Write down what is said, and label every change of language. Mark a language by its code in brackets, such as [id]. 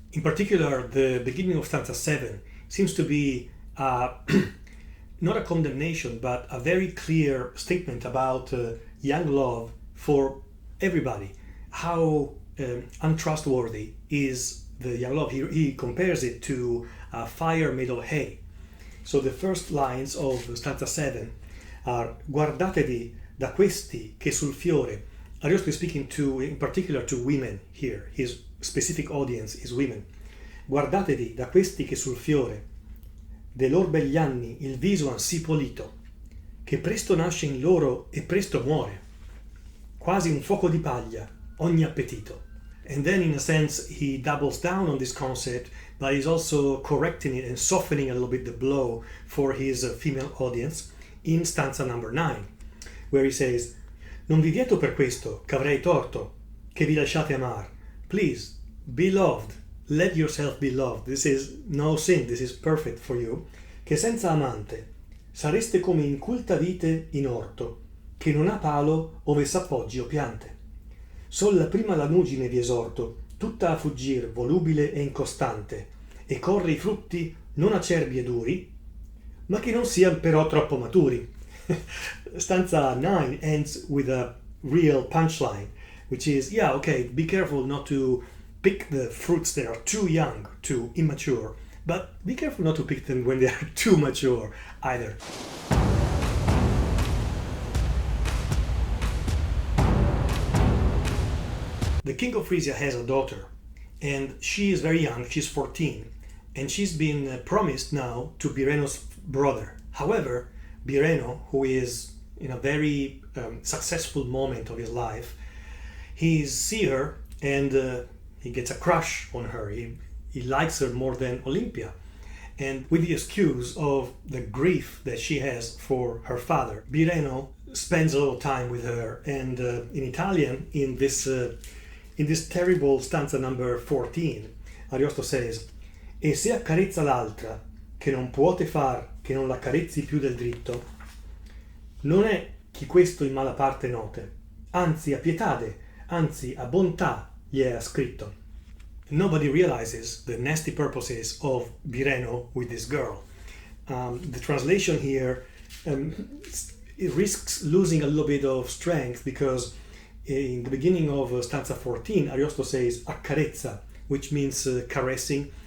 [en] In particular, the beginning of stanza 7 seems to be not a condemnation, but a very clear statement about young love for everybody. How untrustworthy is the young love. He compares it to a fire made of hay. So the first lines of stanza 7 are [it] guardatevi da questi che sul fiore. [en] Ariosto is speaking in particular to women here. His specific audience is women. [it] Guardatevi da questi che sul fiore, de lor begli anni il viso han sì polito, che presto nasce in loro e presto muore, quasi un fuoco di paglia, ogni appetito. [en] And then in a sense he doubles down on this concept, but he's also correcting it and softening a little bit the blow for his female audience in stanza number 9, where he says, [it] non vi vieto per questo, ch'avrei torto, che vi lasciate amar. [en] Please, be loved, let yourself be loved. This is no sin, this is perfect for you. [it] Che senza amante sareste come inculta vite in orto, che non ha palo ove s'appoggi o piante. Sol la prima lanugine vi esorto, tutta a fuggir, volubile e incostante, e corre i frutti non acerbi e duri, ma che non siano però troppo maturi. [en] Stanza 9 ends with a real punchline, which is, yeah, okay, be careful not to pick the fruits that are too young, too immature, but be careful not to pick them when they are too mature either. The King of Frisia has a daughter, and she is very young, she's 14, and she's been promised now to Bireno's brother. However, Bireno, who is in a very successful moment of his life, he sees her and he gets a crush on her. He likes her more than Olympia. And with the excuse of the grief that she has for her father, Bireno spends a little time with her. And in Italian, in this terrible stanza number 14, Ariosto says, [it] E se accarezza l'altra, che non puote far che non l'accarezzi più del dritto, non è chi questo in mala parte note, anzi a pietade, anzi a bontà gli è ascritto. [en] Nobody realizes the nasty purposes of Bireno with this girl. The translation here it risks losing a little bit of strength because in the beginning of stanza 14, Ariosto says accarezza, which means caressing.